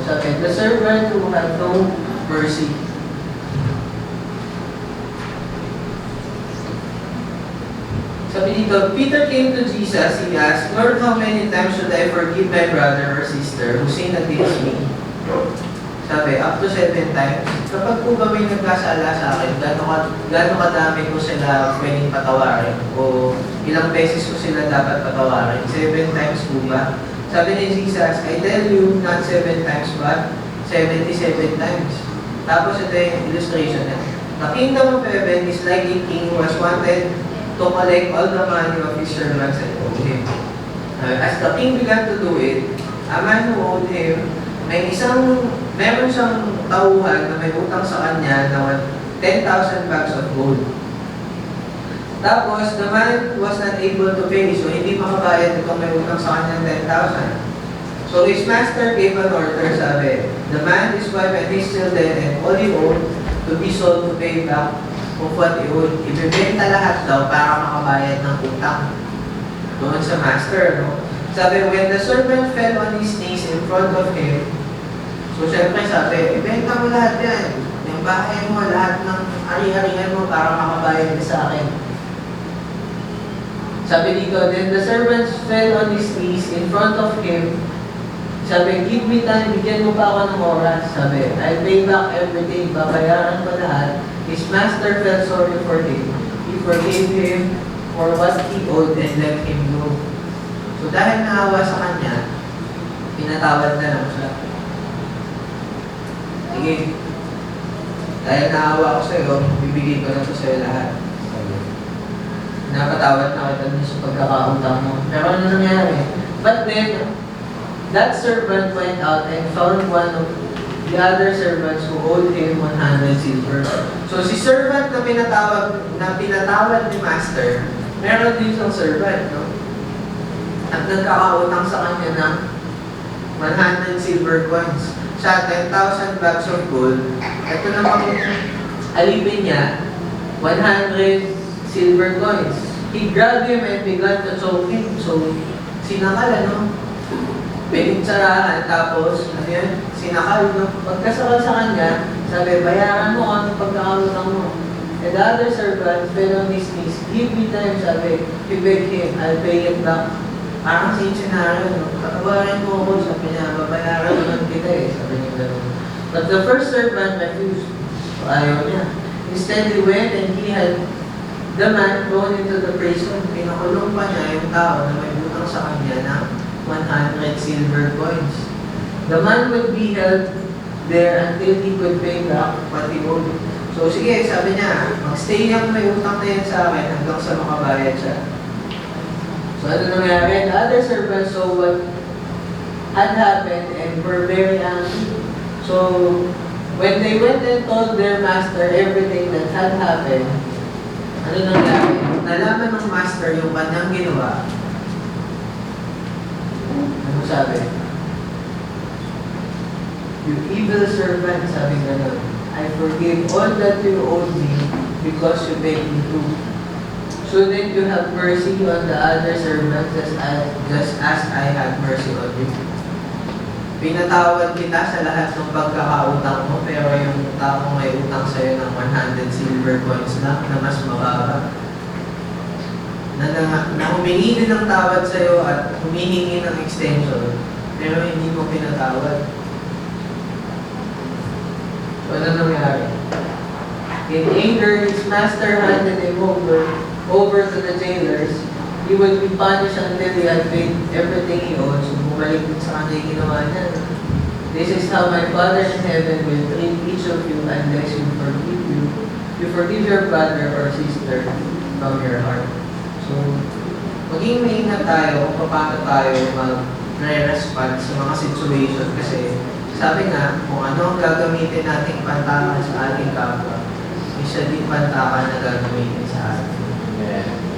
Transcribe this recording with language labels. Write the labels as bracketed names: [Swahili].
[English] Sabi, the servant who had no mercy. [Filipino] Sabi dito, [English] Peter came to Jesus, he asked, Lord, how many times should I forgive my brother or sister who sinned against me? Sabi, up to 7 times. [Filipino] Kapag po ba may nagkasala sa akin, gano'ng kadami ko sila pwedeng patawarin? O ilang beses ko sila dapat patawarin? [English] 7 times [Filipino] po ba? Sabi ni Jesus, [English] I tell you, not 7 times but 77 times. [Filipino] Tapos ito yung illustration niya. [English] The kingdom of heaven is like a king who has wanted to collect all the money of his servants and owed him. As the king began to do it, a man who owed him, [Filipino] meron siyang tauhan na may utang sa kanya na [English] 10,000 bags of gold. Tapos, the man was not able to pay, so [Filipino] hindi makabayad itong may utang sa kanya [English] 10,000. So his master gave an order, sabi, the man, his wife, and his children, and all he owed, to be sold to pay back of what he owed. [Filipino] Ibibenta lahat daw para makabayad ng utang doon sa master, no? [English] Sabi, when the servant fell on his knees in front of him, so [Filipino] syempre sabi, ibenta mo lahat yan. Yung bahay mo, lahat ng ari-arian mo para makabayad ka sa akin. Sabi dito, [English] then the servant fell on his knees in front of him. [Filipino] Sabi, [English] give me time, [Filipino] bigyan mo pa ako ng oras. Sabi, [English] I'll pay back everything, [Filipino] babayaran ko lahat. [English] His master felt sorry for him. He forgave him for what he owed and let him go. [Filipino] So dahil naawa sa kanya, pinatawad na lang siya. Sige, dahil naawa ko sa'yo, bibigay ko na ito sa'yo lahat. Napatawad na kita sa pagkakautang mo. Pero ano nangyari? [English] But then, that servant went out and found one of the other servants who owed him 100 silver. [Filipino] So si servant na pinatawad ni master, meron din siyang servant, no? At nagkakautang sa kanya ng 100 silver coins. Siya, 10,000 [English] bags of gold. [Filipino] Ito naman alipin niya, 100 silver coins. [English] He grabbed him and began to choke him. [Filipino] So, sinakal, ano? Pinitsarahan, tapos, ano yan? Sinakal, no? Pagkasakal sa kanya, sabi, bayaran mo kung pagkakautang mo. [English] And the other servant fell on his knees. Give me time, sabi. He begged him, I'll pay it back. [Filipino] Parang same scenario, no? Patawarin mo ako, sabi niya, babayaran naman kita eh. Sabi niya gano'n. [English] But the first servant refused. [Filipino] So, ayaw niya. [English] Instead, he went and he had the man thrown into the prison. [Filipino] Pinakulong pa niya yung tao na may utang sa kanya na 100 silver coins. [English] The man would be held there until he could pay back what he owed. [Filipino] So sige, sabi niya, mag-stay yung may utang na yan sa akin hanggang sa makabayad siya. So ano nangyari? [English] The other servants saw what had happened and were very angry. So when they went and told their master everything that had happened, [Filipino] ano nangyari? Nalaman ng master yung kanyang ginawa. Ano sabi? [English] You evil servant, [Filipino] sabi gano'n. [English] I forgive all that you owed me because you begged me to. Shouldn't you have mercy on the other servants just as I had mercy on you? [Filipino] Pinatawad kita sa lahat ng pagkakautang mo, pero yung taong may utang sa'yo ng 100 silver coins lang na mas mababa. Na humingi din ng tawad sa'yo at humihingi ng extension, pero hindi mo pinatawad. So, ano nangyari? [English] In anger, his master handed him over to the jailers. He would be punished until he had paid everything he owed. So, [Filipino] bumalik din sa kanya yung ginawa niya. [English] This is how my Father in heaven will treat each of you unless you forgive your brother or sister from your heart. [Filipino] So, maging maingat tayo kung paano tayo mag-respond sa mga situation kasi sabi nga, kung ano ang gagamitin nating pantakan sa ating kapwa, isa din pantakan na gagamitin sa atin. Yeah.